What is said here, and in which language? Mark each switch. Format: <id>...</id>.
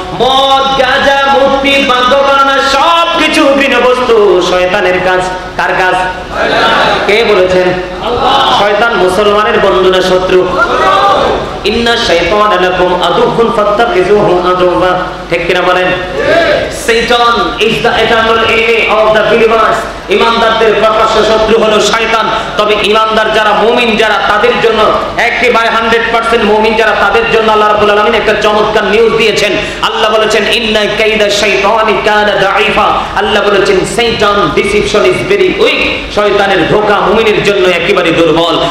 <bn>মদ গাঁজা মূর্তি বান্দনা সব কিছু ঘৃণ্য বস্তু, শয়তানের কাজ। কার কাজ? কে বলেছেন? আল্লাহ। শয়তান মুসলমানের বন্ধু না শত্রু?</bn> <ar>ইন্না শাইতানা লাকুম আদুউন ফাত্তাখিযুহু আদুওয়া।</ar> <bn>ঠিক কিনা বলেন?</bn> <en>Satan is the eternal enemy of the believers.</en> <bn>ইমানদারদের প্রকাশ্য শত্রু হলো শয়তান। তবে ইমানদার যারা মুমিন যারা তাদের জন্য একেবারে 100% মুমিন যারা তাদের জন্য আল্লাহ রাব্বুল আলামিন একটা চমৎকার নিউজ দিয়েছেন। আল্লাহ বলেছেন</bn> <ar>ইন্না কাইদা শাইতানি কানা দাঈফা।</ar> <bn>আল্লাহ বলেছেন শয়তান</bn> <en>Deception is very weak.</en> <bn>শয়তানের ধোঁকা মুমিনের জন্য একেবারে দুর্বল।</bn>